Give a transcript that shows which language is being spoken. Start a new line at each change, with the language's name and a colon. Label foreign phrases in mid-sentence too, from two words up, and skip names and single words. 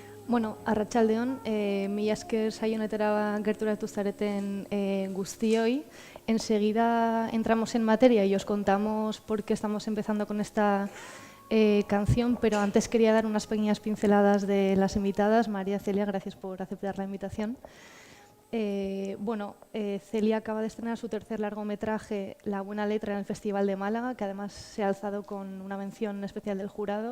Basque: Bueno, arratsaldeon, mila esker saio honetara gerturatu zareten guztioi.
Spanish: Enseguida entramos en materia y os contamos por qué estamos empezando con esta canción, pero antes quería dar unas pequeñas pinceladas de las invitadas. María Celia, gracias por aceptar la invitación. Celia acaba de estrenar su tercer largometraje, La buena letra, en el Festival de Málaga, que además se ha alzado con una mención especial del jurado.